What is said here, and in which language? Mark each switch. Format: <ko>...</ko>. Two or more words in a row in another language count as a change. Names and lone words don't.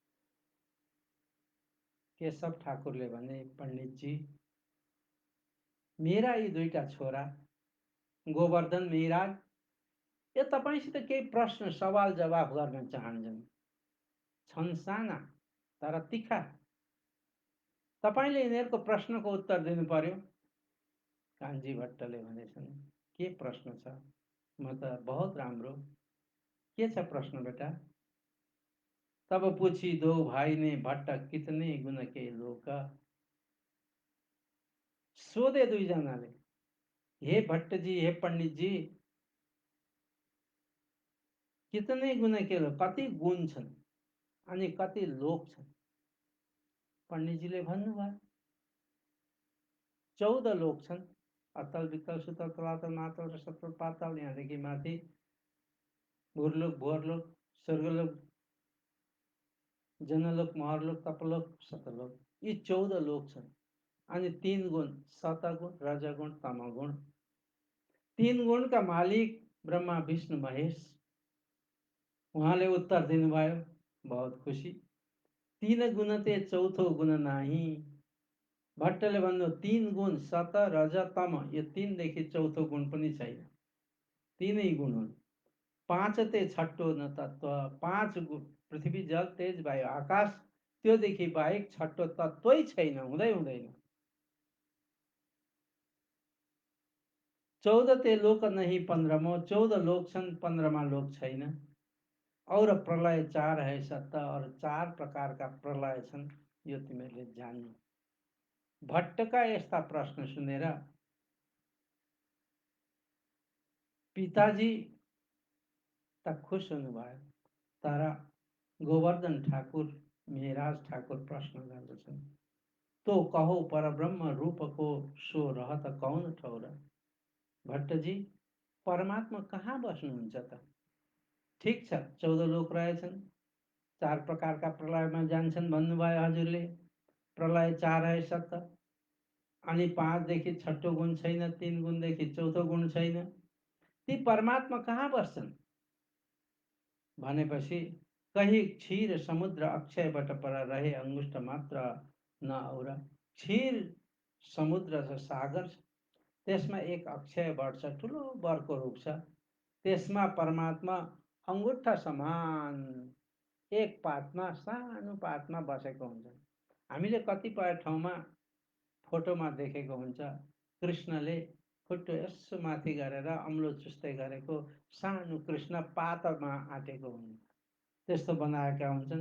<ne>केशव ठाकुरले भने, "पण्डितजी, मेरा यी दुईटा छोरा गोवर्धन, मिराज, यो तपाईँसित केही प्रश्न सवाल जवाफ गर्न चाहन्छन्। छन् साना तर तिखा। तपाईँले यिनीहरूको प्रश्नको उत्तर दिनु पर्यो।" कान्छी भट्टले भनेछन्, "के प्रश्न छ? म त बहुत राम्रो। के छ प्रश्न बेटा?"</ne> <hi>तब पूछी दो भाई ने, भट्ट कितने गुण के लोक।</hi> <ne>सोधे दुईजनाले, "हे भट्टजी, हे पण्डितजी,</ne> <hi>कितने गुण के लोक,</hi> <ne>कति गुण छन् अनि कति लोक छन्?" पण्डितजीले भन्नुभयो, 14 लोक छन्। अतल वितल सुतल तलातल मातल र सतल पाताल, यहाँदेखि माथि भुरलोक, भुवरलोक, स्वर्गलोक, जनलोक, महरलोक, तपलोक, सतलोक, यी 14 लोक छन्। अनि 3 गुण, सतगुण, रजगुण, तमगुण। 3 गुणका मालिक ब्रह्मा विष्णु महेश। उहाँले उत्तर दिनुभयो, बहुत खुसी।</ne> <hi>3 गुण ते चौथो गुण नाही।</hi> <ne>भट्टले भन्नु, 3 गुण सत रज तम, यो 3 देखि चौथो गुण पनि छैन, 3 गुण हुन्।</ne> <hi>5 ते छठो न तत्व,</hi> <ne>5 गुण, पृथ्वी जल तेज वायु आकाश, त्योदेखि बाहेक छठो तत्वै छैन, हुँदै हुँदैन।</ne> <hi>14 ते लोक नहीं 15मो,</hi> <ne>14 लोक छन्, 15मा लोक छैन।</ne> <hi>और प्रलय 4 है सत्य,</hi> <ne>और 4 प्रकारका प्रलय छन्, यो तिमीहरूले जान्नु। भट्टका यस्ता प्रश्न सुनेर पिताजी त खुश हुनुभयो, तर गोवर्धन ठाकुर, मिराज ठाकुर प्रश्न गर्दछन्,</ne> <hi>"तो कहो परब्रह्म रूपको सो रहत कौन ठौर?"</hi> <ne>भट्टजी, परमात्मा कहाँ बस्नुहुन्छ त? ठिक छ, 14 लोक रहेछन्, 4 प्रकारका प्रलयमा जान्छन् भन्नुभयो हजुरले।</ne> <hi>प्रलय 4 है सत्य,</hi> <ne>अनि 5 देखि छठो गुण छैन, 3 गुणदेखि चौथो गुण छैन। ती परमात्मा कहाँ बस्छन्? भनेपछि,</ne> <hi>"कही क्षीर समुद्र अक्षय बट पर रहे अंगुष्ठ मात्र न और।"</hi> <ne>क्षीर समुद्र छ, सागर छ, त्यसमा एक अक्षय वट छ, ठुलो वरको रुख छ। त्यसमा परमात्मा अङ्गुठा समान एक पातमा, सानो पातमा बसेको हुन्छ। हामीले कतिपय ठाउँमा फोटोमा देखेको हुन्छ कृष्णले खुट्टो यसो माथि गरेर अम्लो चुस्दै गरेको सानो कृष्ण पातमा आँटेको हुन्छ, त्यस्तो बनाएका हुन्छन्।</ne>